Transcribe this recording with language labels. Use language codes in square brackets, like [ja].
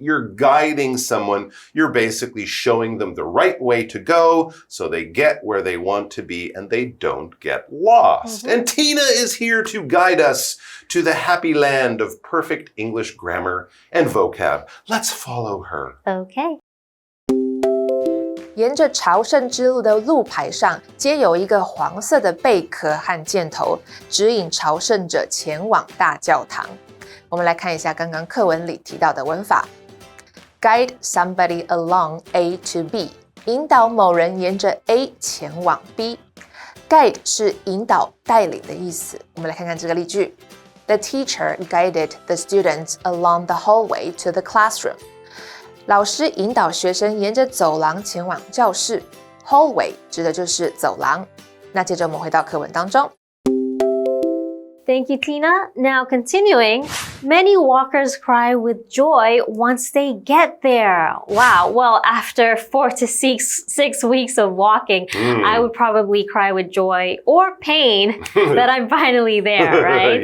[en] You're guiding someone. You're basically showing them the right way to go so they get where they want to be and they don't get lost. And Tina is here to guide us to the happy land of perfect English grammar and vocab. Let's follow her. Okay. [zh] 沿着朝圣之路的路牌上，皆有一个黄色的贝壳和箭头，指引朝圣者前往大教堂。我们来看一下刚刚课文里提到的文法 ： [en] guide somebody along A to B， [zh] 引导某人沿着 A 前往 B。guide 是引导、带领的意思。我们来看看这个例句 [en] The teacher guided the students along the hallway to the classroom. [zh] 老师引导学生沿着走廊前往教室。 Hallway 指的就是走廊。那接着我们回到课文当中。 [en] Thank you, Tina. Now continuing, many walkers cry with joy once they get there. Wow. Well, after 4 to 6 weeks of walking, I would probably cry with joy or pain that I'm finally there, right?